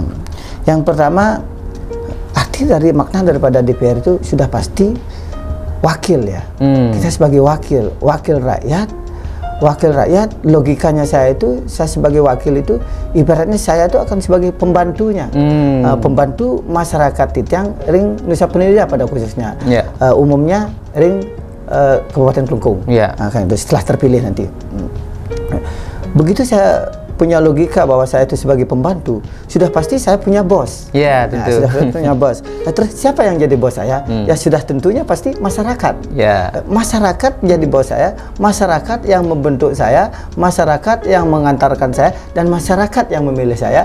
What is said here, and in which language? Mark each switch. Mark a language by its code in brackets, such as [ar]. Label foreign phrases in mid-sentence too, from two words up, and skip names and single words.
[id] Yang pertama, arti dari makna daripada DPR itu sudah pasti wakil ya. Kita sebagai wakil rakyat, logikanya saya sebagai wakil itu ibaratnya saya itu akan sebagai pembantunya, pembantu masyarakat [ban] Titiang ring [id] Nusa Penida pada khususnya, umumnya ring Kabupaten Kelungkung. Kan itu setelah terpilih nanti. Begitu saya punya logika bahwa saya itu sebagai pembantu, sudah pasti saya punya bos. Iya, tentu. Sudah punya bos. Terus siapa yang jadi bos saya? Ya sudah tentunya pasti masyarakat. Masyarakat jadi bos saya, masyarakat yang membentuk saya, masyarakat yang mengantarkan saya, dan masyarakat yang memilih saya.